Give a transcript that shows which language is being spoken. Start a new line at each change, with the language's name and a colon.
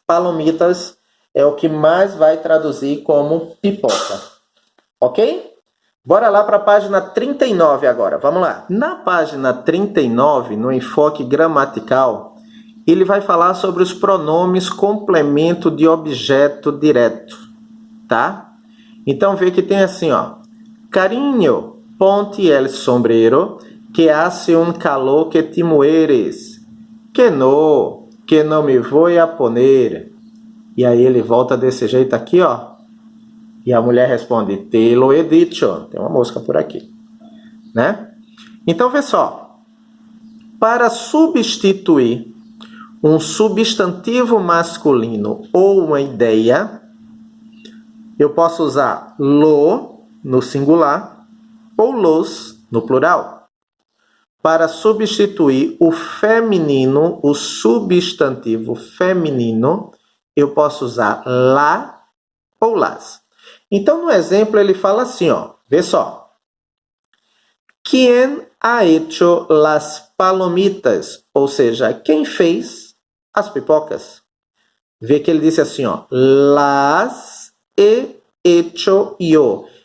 Portuguese: Palomitas é o que mais vai traduzir como pipoca, ok? Bora lá para a página 39 agora, vamos lá. Na página 39, no enfoque gramatical, ele vai falar sobre os pronomes complemento de objeto direto, tá? Então, vê que tem assim, ó.
Spanish: Cariño, ponte el sombrero, que hace un calor que te mueres. Que no me voy a poner.
Portuguese: E aí ele volta desse jeito aqui, ó. E a mulher responde,
Spanish: te lo he dicho.
Portuguese: Tem uma mosca por aqui, né? Então, vê só. Para substituir um substantivo masculino ou uma ideia, eu posso usar lo no singular ou los no plural. Para substituir o feminino, o substantivo feminino, eu posso usar la ou las. Então, no exemplo, ele fala assim, ó, vê só.
Spanish: ¿Quién ha hecho las palomitas?
Portuguese: Ou seja, quem fez as pipocas? Vê que ele disse assim, ó,
Spanish: las he hecho yo.